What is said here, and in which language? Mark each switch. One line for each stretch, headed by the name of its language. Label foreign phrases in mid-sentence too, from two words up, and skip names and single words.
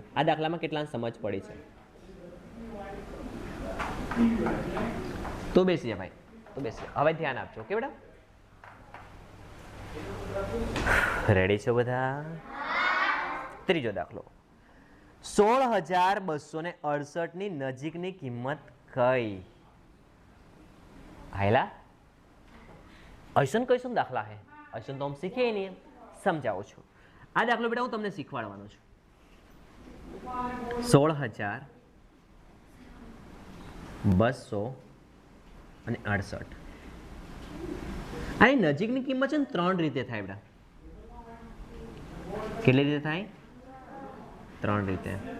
Gujarati: આ દાખલામાં કેટલાને સમજ પડી છે? તો બેસી જા ભાઈ, તો બેસી જા. હવે ધ્યાન આપજો. ઓકે બેટા, રેડી છો બધા? ત્રીજો દાખલો, 16,268 ની નજીકની કિંમત કઈ?
Bhojpuri: હાયલા ऐसन कैसन दाखला है? ऐसन तो हम सीखे ही नहीं. समझाओ
Gujarati: છો. આ દાખલો બેટા હું તમને શીખવાડવાનો છું. 16,268 આની નજીકની કિંમત છે ને 3 રીતે થાય બેટા. કેટલી રીતે થાય? 3 રીતે.